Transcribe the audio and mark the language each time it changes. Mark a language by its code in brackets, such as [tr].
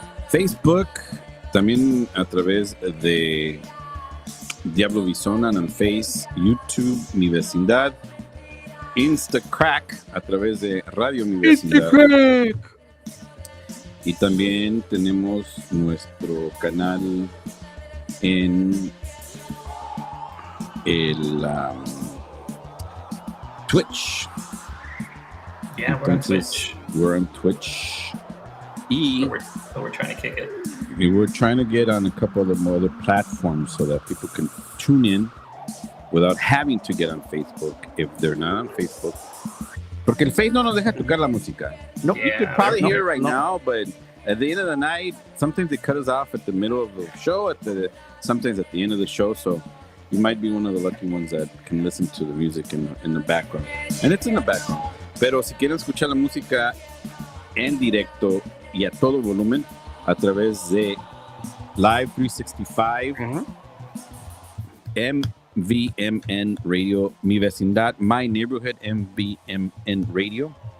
[es] Facebook, también a través de Diablovisión en el Face, YouTube, Mi Vecindad, Instacrack, a través de Radio Mi Vecindad. Y también tenemos nuestro canal en el Twitch. [en] Yeah, Entonces, we're on Twitch. So we're trying to kick it. We're trying to get on a couple of other platforms so that people can tune in without having to get on Facebook if they're not on Facebook. [es] Porque el Face no nos deja tocar la música. [en] Nope. You could probably hear it right now, but at the end of the night, sometimes they cut us off at the middle of the show, sometimes at the end of the show. So you might be one of the lucky ones that can listen to the music in the background. And it's in the background. [es] Pero si quieren escuchar la música en directo y a todo volumen a través de Live 365, MVMN Radio, Mi Vecindad, My Neighborhood, MVMN Radio.